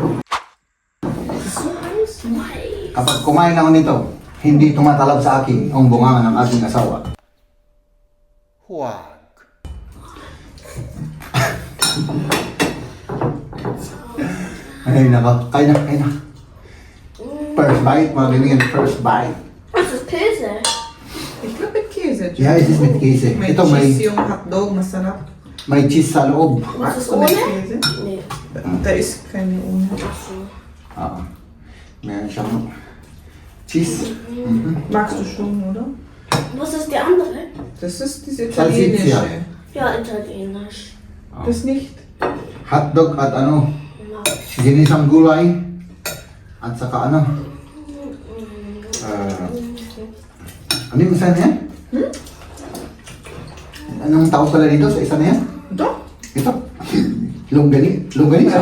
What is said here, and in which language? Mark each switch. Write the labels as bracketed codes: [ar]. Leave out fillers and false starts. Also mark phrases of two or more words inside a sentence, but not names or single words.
[tl] Kapag kumain ako nito, hindi tumatalab sa akin ang bunganga ng aking asawa. Huwag. Ay, nako. Kain na. [en] First bite, [tl] mga kaibigan. [en] First bite. [de] Das ist Käse. Ich glaube mit Käse. [en] Yeah, it is with Käse. [tl] May Ito cheese yung hotdog, masarap. may cheese sa loob. [de] Was ist Magst du mit ohne? Käse? Nee. Da ist keine ohne. Ach so. [tl] Meron siyang cheese. [de] Magst du schon, oder? Was ist die andere? Das ist diese Salsiccia. italienische. Ja, italienisch. Das nicht. [tl] Hotdog at ano, [de] Ja. [tl] ginisang gulay. At saka ano. Ano yung isa na yan? Anong tawag pala dito sa isa na yan? Ito? Ito. Longganisa.